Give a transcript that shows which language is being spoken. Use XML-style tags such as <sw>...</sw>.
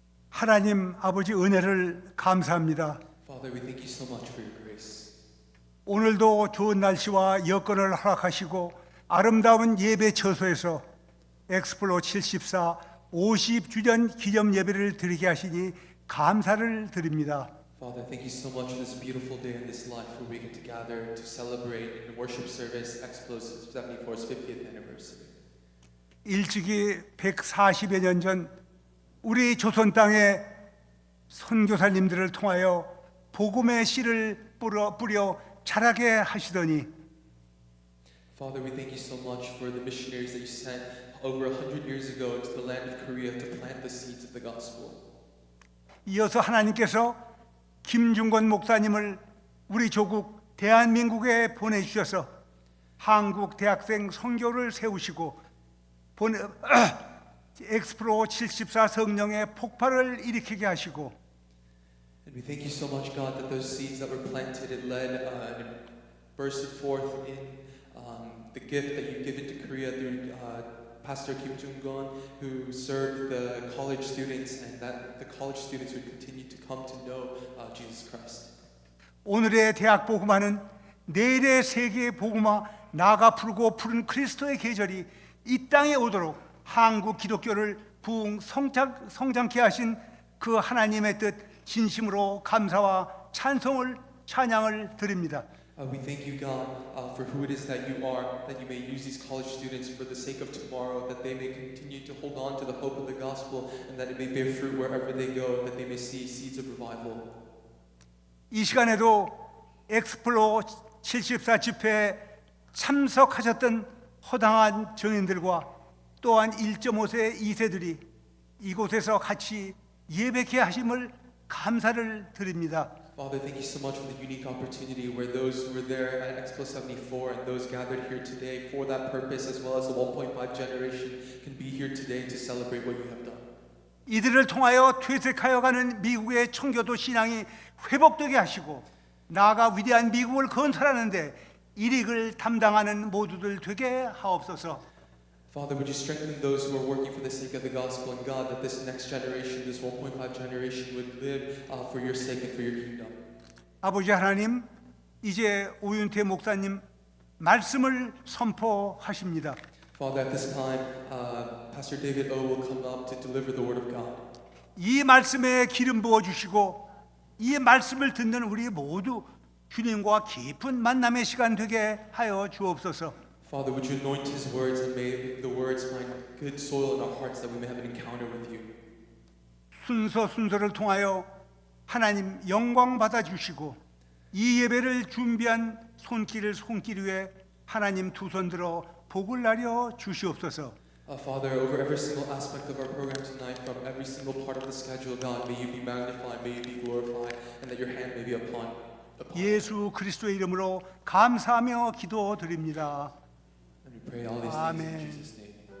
<ko>하나님 아버지 은혜를 감사합니다.</ko> <en>Father, we thank you so much for your grace.</en> <ko>오늘도 좋은 날씨와 여건을 허락하시고 아름다운 예배 처소에서 엑스플로 74 50주년 기념 예배를 드리게 하시니 감사를 드립니다.</ko> <en>Father, thank you so much for this beautiful day in this life where we get to gather to celebrate in worship service Explosive 74's 50th anniversary.</en> <ko>일찍이 140여 년 전 우리 조선 땅에 선교사님들을 통하여 복음의 씨를 뿌려 자라게 하시더니</ko> <en>Father, we thank you so much for the missionaries that you sent over 100 years ago into the land of Korea to plant the seeds of the gospel.</en> <ko>이어서 하나님께서 김중건 목사님을 우리 조국 대한민국에 보내주셔서 한국 대학생 선교를 세우시고 엑스프로 74 성령의 폭발을 일으키게 하시고</ko> <en>And we thank you so much, God, that those seeds that were planted and led and bursted forth in the gift that you've given to Korea through Pastor Kim Jung-gun, who served the college students, and that the college students would continue to come to know Jesus Christ.</en> <ko>오늘의 대학 복음화는 내일의 세계 복음화 나가 푸르고 푸른 그리스도의 계절이 이 땅에 오도록 한국 기독교를 부흥 성장케 하신 그 하나님의 뜻 진심으로 감사와 찬양을 드립니다.</ko> <en>We thank you, God, for who it is that you are, that you may use these college students for the sake of tomorrow, that they may continue to hold on to the hope of the gospel, and that it may bear fruit wherever they go, that they may see seeds of revival.</en> <ko>이 시간에도 엑스플로 74 집회에 참석하셨던 허당한 정인들과 또한 1.5세 2세들이 이곳에서 같이 예배케 하심을 감사를 드립니다.</ko> <en>Father, thank you so much for the unique opportunity where those who were there at Expo 74 and those gathered here today for that purpose, as well as the 1.5 generation, can be here today to celebrate what you have done.</en> <ko>이들을 통하여 퇴색하여가는 미국의 청교도 신앙이 회복되게 하시고 나아가 위대한 미국을 건설하는데 일익을 담당하는 모두들 되게 하옵소서.</ko> <en>Father, would you strengthen those who are working for the sake of the gospel, and God, that this next generation, this 1.5 generation, would live for your sake and for your kingdom.</en> <ko>아버지 하나님, 이제 오윤태 목사님 말씀을 선포하십니다.</ko> <en>Father, at this time, Pastor David O will come up to deliver the word of God.</en> <ko>이 말씀에 기름 부어 주시고 이 말씀을 듣는 우리 모두 주님과 깊은 만남의 시간 되게 하여 주옵소서.</ko> <en>Father, would you anoint his words and may the words find good soil in our hearts that we may have an encounter with you.</en> <ko>순서를 통하여 하나님 영광 받아 주시고 이 예배를 준비한 손길 위에 하나님 두 손 들어 복을 나려 주시옵소서.</ko> <en>Father, over every single aspect of our program tonight, from every single part of the schedule, God, may you be magnified, may you be glorified, and that your hand may be upon.</en> <ko>예수 그리스도의 이름으로 감사하며 기도드립니다.</ko> <en>And we pray all these things in Jesus' name.</en>